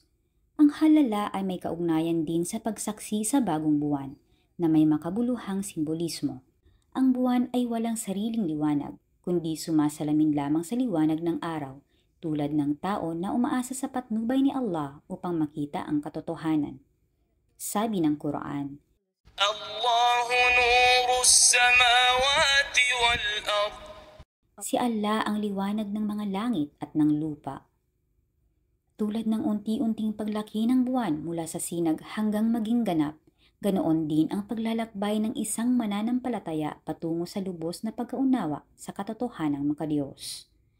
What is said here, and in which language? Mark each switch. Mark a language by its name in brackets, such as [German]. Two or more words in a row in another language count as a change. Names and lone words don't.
[Filipino] Ang halala ay may kaugnayan din sa pagsaksi sa bagong buwan, na may makabuluhang simbolismo. Ang buwan ay walang sariling liwanag, kundi sumasalamin lamang sa liwanag ng araw, tulad ng tao na umaasa sa patnubay ni Allah upang makita ang katotohanan. [Arabic] Sabi ng Quran, الله نور السماوات والأرض. [Filipino] Si Allah ang liwanag ng mga langit at ng lupa. Tulad ng unti-unting paglaki ng buwan mula sa sinag hanggang maging ganap, ganoon din ang paglalakbay ng isang mananampalataya patungo sa lubos na pagkaunawa sa katotohanang makadiyos.